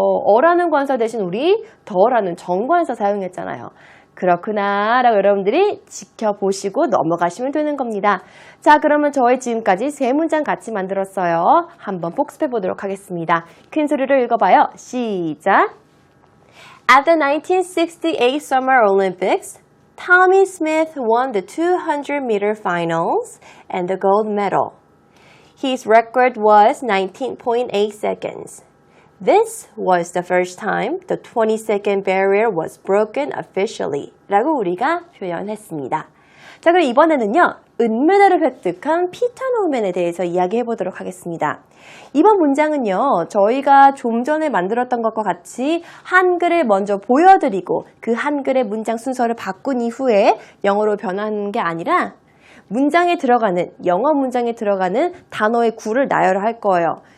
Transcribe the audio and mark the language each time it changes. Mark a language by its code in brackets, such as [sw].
[ko] 어라는 관사 대신 우리 더라는 정관사 사용했잖아요. 그렇구나 라고 여러분들이 지켜보시고 넘어가시면 되는 겁니다. 자, 그러면 저희 지금까지 세 문장 같이 만들었어요. 한번 복습해 보도록 하겠습니다. 큰 소리로 읽어봐요. 시작! [en] At the 1968 Summer Olympics, Tommy Smith won the 200-meter finals and the gold medal. His record was 19.8 seconds. This was the first time the 20-second barrier was broken officially [ko] 라고 우리가 표현했습니다. 자, 그럼 이번에는요. 은메달을 획득한 피터 노맨에 대해서 이야기해 보도록 하겠습니다. 이번 문장은요. 저희가 좀 전에 만들었던 것과 같이 한글을 먼저 보여드리고 그 한글의 문장 순서를 바꾼 이후에 영어로 변하는 게 아니라 문장에 들어가는, 영어 문장에 들어가는 단어의 구를 나열할 거예요.